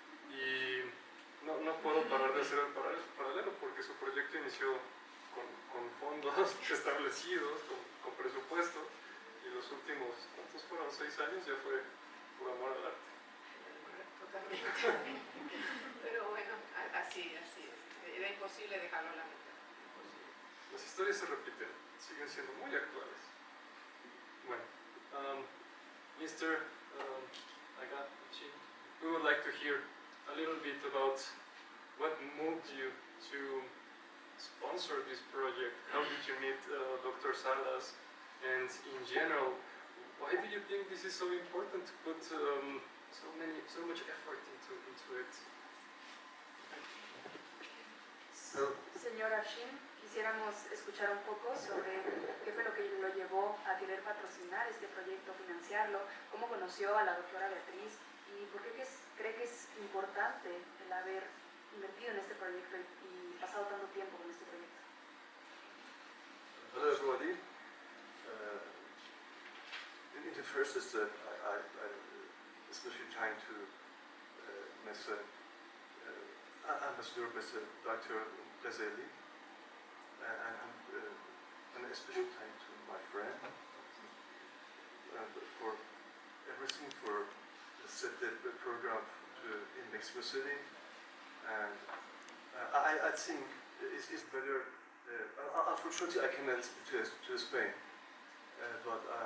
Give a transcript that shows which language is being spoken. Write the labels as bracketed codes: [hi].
[es] Y no puedo parar de hacer el paralelo porque su proyecto inició con fondos establecidos, con presupuesto, y los últimos, ¿cuántos fueron? 6 años ya fue por amor al arte. Totalmente. Pero bueno, así es. Era imposible dejarlo a la mitad. Las historias se repiten, siguen siendo muy actuales. Bueno, Mr. [en] Agustín, we would like to hear a little bit about what moved you to sponsor this project. How did you meet Dr. Salas? And in general, why do you think this is so important to put so much effort into it? [es] Señor Afshin, quisiéramos escuchar un poco sobre qué fue lo que lo llevó a querer patrocinar este proyecto, financiarlo, cómo conoció a la doctora Beatriz y por qué cree que es importante el haber invertido en este proyecto y pasado tanto tiempo con este proyecto. [en] Hello everybody. In the first is that I especially trying to Ambassador Mr. Dr. Ghazali, and a special time to my friend for everything, for set the program in Mexico City, and I think it's better. Unfortunately, I cannot speak to Spain, but